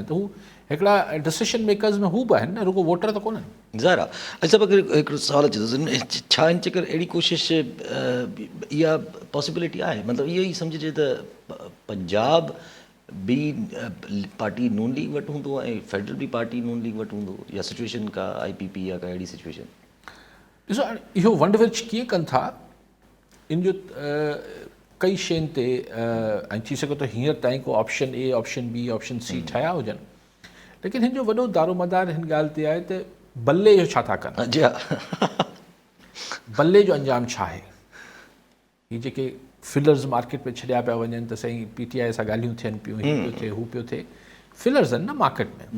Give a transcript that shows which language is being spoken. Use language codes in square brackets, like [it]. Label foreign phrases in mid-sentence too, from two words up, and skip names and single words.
[sd] त हू हिकिड़ा [en] decision makers [sd] में हू बि आहिनि न, रुगो वोटर त कोन्हनि। ज़ाहिर आहे। अच्छा अगरि हिकिड़ो सवाल अचे थो, छा हिन चकर अहिड़ी कोशिशि इहा पॉसिबिलिटी आहे? मतिलबु इहो ई सम्झिजे त पंजाब बि पार्टी नून लीग वटि हूंदो ऐं फेडरल बि पार्टी नून लीग वटि हूंदो, या सिचुएशन का IPP या का अहिड़ी सिचुएशन? ॾिसो इहो वंड विर्छ कीअं कनि था इन जो कई शयुनि ते ऐं थी सघे थो हींअर ताईं को [en] option A, option B, option C [sd] ठाहिया हुजनि, लेकिन हिन जो वॾो दारोमदार हिन ॻाल्हि ते आहे त बल्ले जो छा था कनि। जी हा बल्ले जो अंजाम छा आहे। हीअ जेके फिलर्स मार्केट में छॾिया पिया वञनि त साईं PTI सां ॻाल्हियूं थियनि पियूं, हीअ पियो थिए, हू पियो थिए, फिलर्स आहिनि न मार्केट में।